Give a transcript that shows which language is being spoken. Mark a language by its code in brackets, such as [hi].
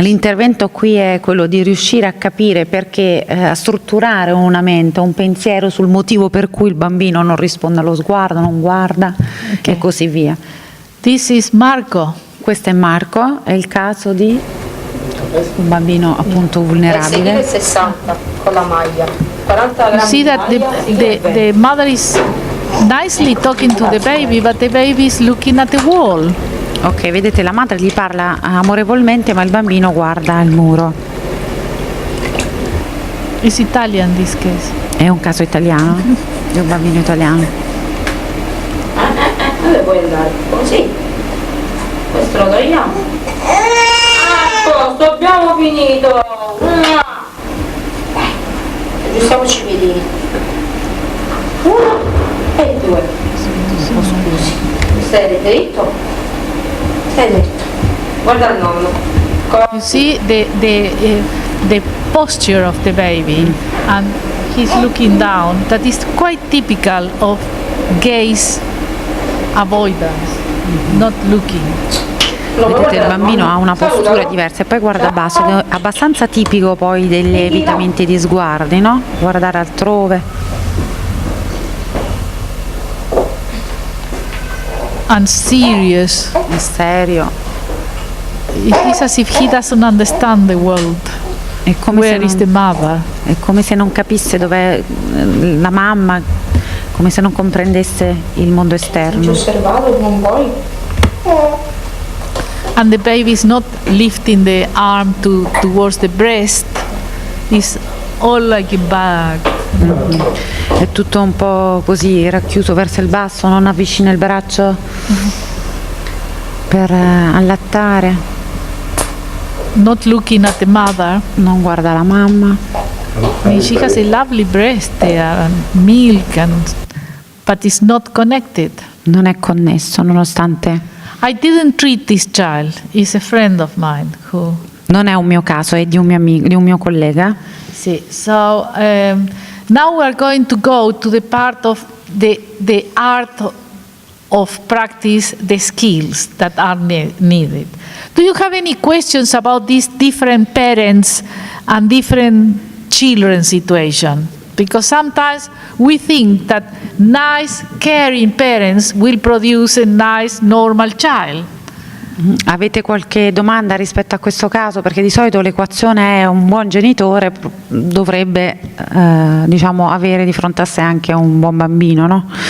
[it] L'intervento qui è quello di riuscire a capire perché, a strutturare una mente, un pensiero sul motivo per cui il bambino non risponde allo sguardo, non guarda, e così via. [en] This is Marco. [it] Questo è Marco, è il caso di un bambino appunto vulnerabile. 60 con la maglia. 40 grammi. [en] You see that the mother is nicely talking to the baby, but the baby is looking at the wall. [it] Ok, vedete, la madre gli parla amorevolmente, ma il bambino guarda il muro. [en] It's Italian this case. [it] È un caso italiano? È un bambino italiano. Dove puoi andare? Così. Questo lo togliamo. Posto, abbiamo finito. Aggiustiamoci i piedini. 1 e 2. Oh, scusi. Stai dritto? Stai dritto. Guarda il nonno. [en] You see the posture of the baby, and he's looking down. That is quite typical of gaze avoidance, not looking. [it] Vedete, il bambino ha una postura diversa e poi guarda basso, ed è abbastanza tipico poi degli evitamenti di sguardi, no? Guardare altrove. [en] And serious. [it] È serio. [en] It is as if he doesn't understand the world. [it] È come [en] Where is the mother? [it] È come se non capisse dov'è la mamma, come se non comprendesse il mondo esterno. osservato, non vuoi? [en] And the baby is not lifting the arm towards the breast. It's all like a bag. [it] È tutto un po' così racchiuso verso il basso, non avvicina il braccio per allattare, [en] Not looking at the mother. [it] non guarda la mamma. [en] I mean, she has a lovely breast there and milk, but it's not connected. [it] Non è connesso, nonostante [en] I didn't treat this child. It's a friend of mine who. [it] non è un mio caso, è di un mio amico, di un mio collega. [en] See, so now we are going to go to the part of the art of practice, the skills that are needed. Do you have any questions about these different parents and different children situation? Because sometimes we think that nice, caring parents will produce a nice, normal child. [it] Avete qualche domanda rispetto a questo caso? Perché di solito l'equazione è un buon genitore dovrebbe diciamo avere di fronte a sé anche un buon bambino, no?